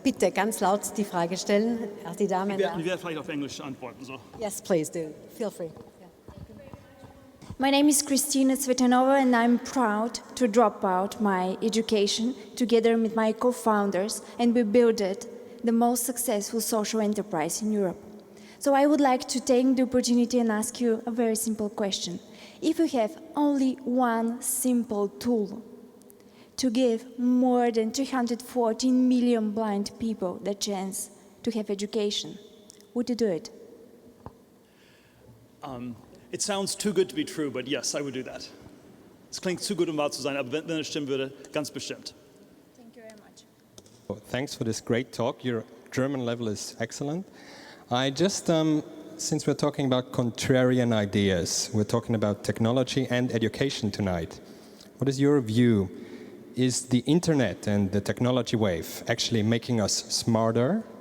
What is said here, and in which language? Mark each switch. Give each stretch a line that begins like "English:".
German: Bitte ganz laut die Frage stellen. Die Dame. Ich werde vielleicht auf Englisch antworten. So.
English: Yes, please do. Feel free. My name is Kristina Tsvetanova, and I'm proud to drop out my education together with my co-founders, and we built the most successful social enterprise in Europe. So I would like to take the opportunity and ask you a very simple question. If you have only one simple tool to give more than 314 million blind people the chance to have education, would you do it? It sounds too good to be true, but yes, I would do that.
German: Es klingt zu gut, wahr zu sein, aber wenn es stimmen würde, ganz bestimmt.
English: Thank you very much. Well, thanks for this great talk. Your German level is excellent. I just, since we're talking about contrarian ideas, we're talking about technology and education tonight. What is your view? Is the internet and the technology wave actually making us smarter?